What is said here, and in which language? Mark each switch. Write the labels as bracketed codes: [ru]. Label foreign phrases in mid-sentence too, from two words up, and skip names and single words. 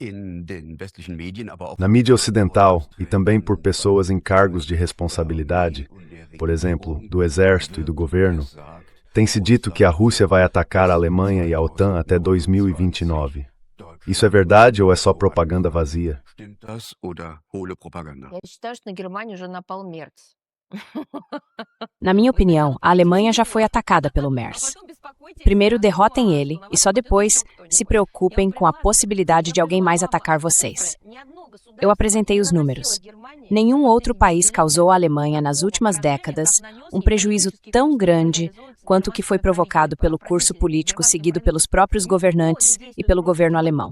[pt] Na mídia ocidental e também por pessoas em cargos de responsabilidade, por exemplo, do exército e do governo, tem-se dito que a Rússia vai atacar a Alemanha e a OTAN até 2029. Isso é verdade ou é só propaganda vazia? [ru] Я считаю, что на Германию уже напал Мерц. [pt] Na minha opinião, a Alemanha já foi atacada pelo MERS. Primeiro derrotem ele e só depois se preocupem com a possibilidade de alguém mais atacar vocês. Eu apresentei os números. Nenhum outro país causou à Alemanha nas últimas décadas um prejuízo tão grande quanto o que foi provocado pelo curso político seguido pelos próprios governantes e pelo governo alemão.